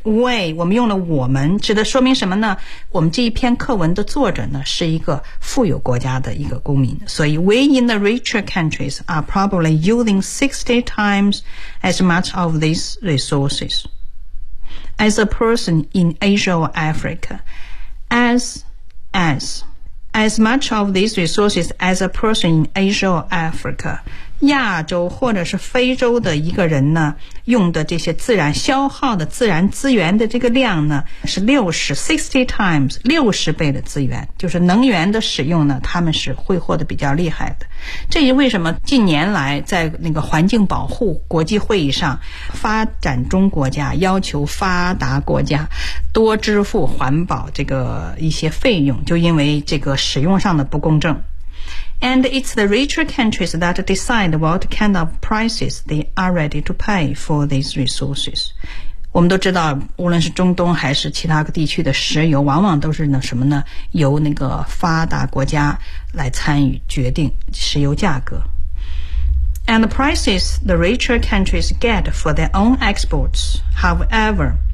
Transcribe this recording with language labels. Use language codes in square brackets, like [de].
[zh] We, 我们用了我们指的说明什么呢我们这一篇课文的作者呢是一个富有国家的一个公民。所以 [en] we in the richer countries are probably using 60 times as much of these resources. As a person in Asia or Africa, [zh] as much of these resources as a person in Asia or Africa, 亚洲或者是非洲的一个人呢用的这些自然消耗的自然资源的这个量呢是 [en] 60 times, [zh] 60倍的资源就是能源的使用呢他们是挥霍的比较厉害的。这也为什么近年来在那个环境保护国际会议上发展中国家要求发达国家多支付环保这个一些费用就因为这个使用上的不公正。 [en] And it's the richer countries that decide what kind of prices they are ready to pay for these resources. [zh] 我们都知道，无论是中东还是其他地区的石油，往往都是那什么呢？由那个发达国家来参与决定石油价格。 [en] And the prices the richer countries get for their own exports, however,